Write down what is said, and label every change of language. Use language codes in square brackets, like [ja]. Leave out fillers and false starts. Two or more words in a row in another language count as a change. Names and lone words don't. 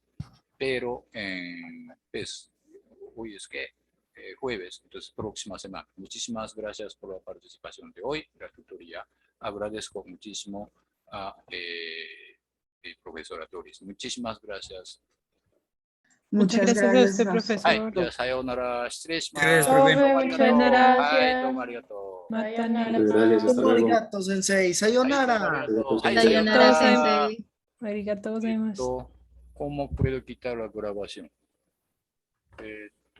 [es] Pero pues, hoy es que jueves, entonces próxima semana. Muchísimas gracias por la participación de hoy, la tutoría. Agradezco muchísimo a profesora Doris. Muchísimas gracias. Muchas gracias a usted, profesor. [ja] じゃあさようなら。失礼します。 [es] Gracias, profe. Profe, muchas [ja] はい、どうも [es] gracias. [ja] ありがとう。 Matane. [es] Gracias, hasta luego. [ja] ありがとう、先生. はい、どうもあり Sayonara. がとう。はい、 Sayonara, さようなら。 sensei. ありがとうございます. [es] ¿Cómo puedo quitar la grabación?